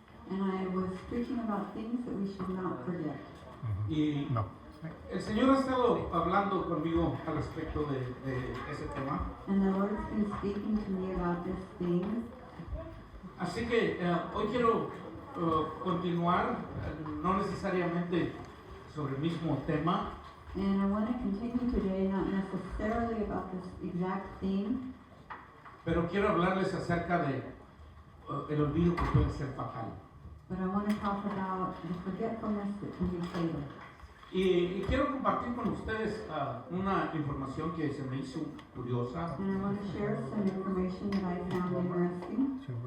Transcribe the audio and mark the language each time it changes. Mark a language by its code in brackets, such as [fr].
[en] And I was preaching about things that we should not forget. [es] Y el Señor ha estado hablando conmigo al respecto de ese tema. [en] And the Lord's been speaking to me about this thing. [es] Así que hoy quiero continuar, no necesariamente sobre el mismo tema, [en] And I want to continue today, not necessarily about this exact thing, [es] pero quiero hablarles acerca de el olvido que puede ser fatal. [en] but I want to talk about the forgetfulness that can be fatal. [es] Y quiero compartir con ustedes una información que se me hizo curiosa. [en] And I want to share some information that I found interesting.